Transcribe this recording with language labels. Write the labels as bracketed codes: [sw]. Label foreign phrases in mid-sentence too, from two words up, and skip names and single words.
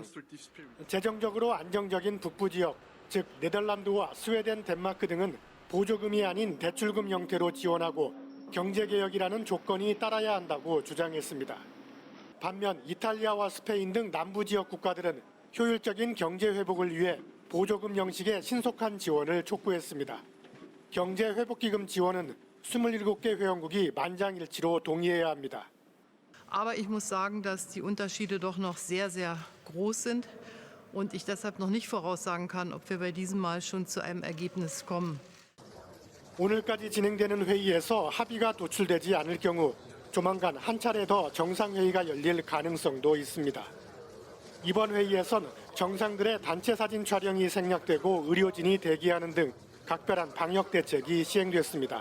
[ko] 재정적으로 안정적인 북부 지역, 즉 네덜란드와 스웨덴, 덴마크 등은 보조금이 아닌 대출금 형태로 지원하고 경제개혁이라는 조건이 따라야 한다고 주장했습니다. 반면 이탈리아와 스페인 등 남부 지역 국가들은 효율적인 경제회복을 위해 보조금 형식의 신속한 지원을 촉구했습니다. 경제회복기금 지원은 27개 회원국이 만장일치로 동의해야 합니다. [de] Aber ich muss sagen, dass die Unterschiede doch noch sehr, sehr groß sind und ich deshalb noch nicht voraussagen kann, ob wir bei diesem Mal schon zu einem Ergebnis kommen. [ko] 오늘까지 진행되는 회의에서 합의가 도출되지 않을 경우 조만간 한 차례 더 정상회의가 열릴 가능성도 있습니다. 이번 회의에선 정상들의 단체 사진 촬영이 생략되고 의료진이 대기하는 등 각별한 방역 대책이 시행됐습니다.